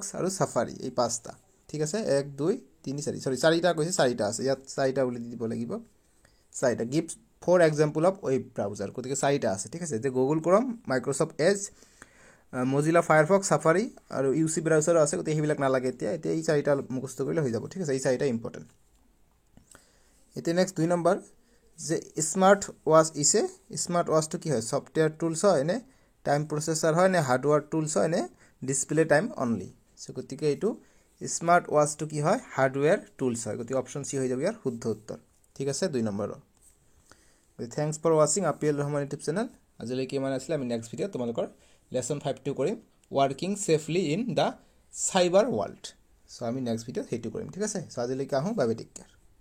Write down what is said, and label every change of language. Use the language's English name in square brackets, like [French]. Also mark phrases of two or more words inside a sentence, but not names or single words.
[Assamese] আৰু সাফাৰি এই 5টা ঠিক আছে 1 2 3 4 সৰি 4টা কৈছে 4টা আছে ইয়াত 4টা বুলি দিব লাগিব 4টা [English] give 4 example of web browser [Assamese] গতিকে 4টা আছে ঠিক আছে যে গুগল ক্ৰোম মাইক্ৰোসফট এজ মজিলা ফায়াৰফক্স সাফাৰি আৰু ইউসি ব্ৰাউজাৰ আছে গতিকে হেবিলাক নালাগে এতিয়া এই 4টা মুখস্থ কৰিলে হৈ যাব ঠিক আছে এই 4টা ইম্পৰ্টেন্ট এতিয়া নেক্সট 2 নম্বৰ যে [English] smart watch [Assamese] ইছে স্মার্ট ওয়াচটো কি হয় [English] software tools [Assamese] হয় নে [English] time processor [Assamese] হয় নে [English] hardware tools [Assamese] হয় নে [English] display time only so [Assamese] গতিকে এইটো স্মার্ট ওয়াচটো কি হয় [English] hardware tools [Assamese] হয় গতিকে [English] option C [Assamese] হৈ যাব ইয়াৰ শুদ্ধ উত্তৰ ঠিক আছে 2 নম্বৰ [English] thanks for watching [Assamese] আপিএল ৰহমান [English] YouTube channel [Assamese] আজিলৈকে ইমান আছিল আমি [English] next video [Assamese] তোমালোকৰ লেসন 5 টো কৰিম [English] working safely in the cyber world so [Assamese] আমি [English] next video [Assamese] হেতু কৰিম ঠিক আছে সো আজিলৈকে আহো [English] bye bye take care